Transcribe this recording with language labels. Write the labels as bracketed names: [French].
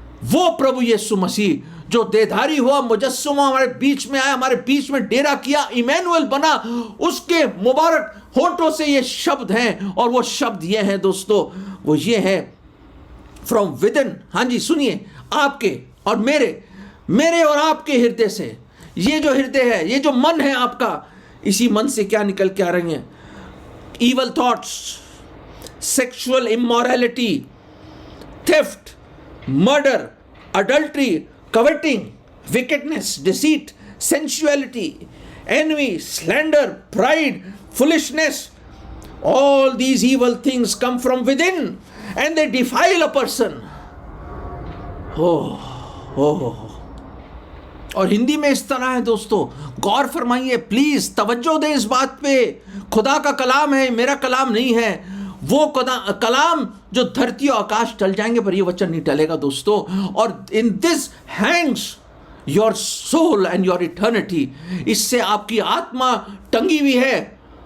[Hindi] वो प्रभु यीशु मसीह जो देहधारी हुआ, मुजस्सम हमारे बीच में आया, हमारे बीच में डेरा किया, इमैनुअल बना, उसके मुबारक होठों से ये शब्द हैं। और वो शब्द ये हैं दोस्तों, वो ये है [English] From within. [Hindi] हाँ जी सुनिए, आपके और मेरे और आपके हृदय से, ये जो हृदय है, ये जो मन है आपका, इसी मन से क्या निकल के आ रही है? [English] evil thoughts, sexual immorality, theft, murder, adultery, coveting, wickedness, deceit, sensuality, envy, slander, pride, foolishness. All these evil things come from within and they defile a person. [Hindi] और हिंदी में इस तरह है दोस्तों, गौर फरमाइए प्लीज, तवज्जो दें इस बात पे। खुदा का कलाम है, मेरा कलाम नहीं है। वो कलाम जो धरती और आकाश टल जाएंगे पर ये वचन नहीं टलेगा दोस्तों। [English] और in this hangs your soul and your eternity, [Hindi] इससे आपकी आत्मा टंगी हुई है।